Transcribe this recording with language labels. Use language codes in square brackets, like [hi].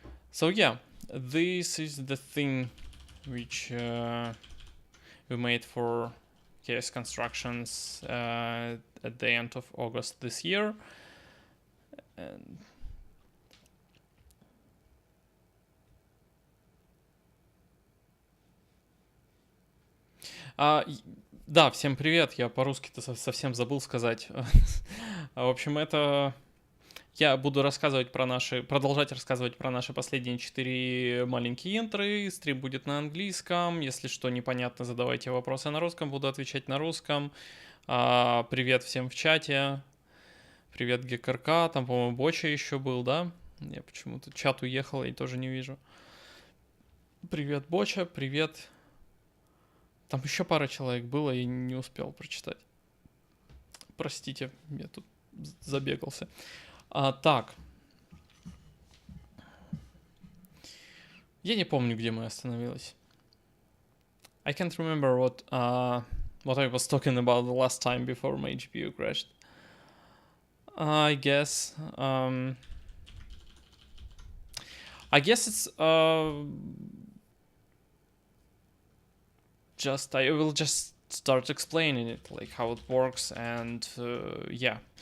[en] So yeah, this is the thing which we made for KS Constructions at the end of August this year. [ru] And да, всем привет, я по-русски-то совсем забыл сказать. В общем, это я буду продолжать рассказывать про наши последние 4 маленькие интры. Стрим будет на английском. Если что непонятно, задавайте вопросы на русском, буду отвечать на русском. Привет всем в чате. Привет ГКРК, там, по-моему, Боча еще был, да? Я почему-то чат уехал, я тоже не вижу. Привет, Боча, привет. Там еще пара человек было, и не успел прочитать. Простите, я тут забегался. Так. Я не помню, где мы остановились. [en] I can't remember what I was talking about the last time before my GPU crashed. I guess it's I will just start explaining it, like how it works, and yeah.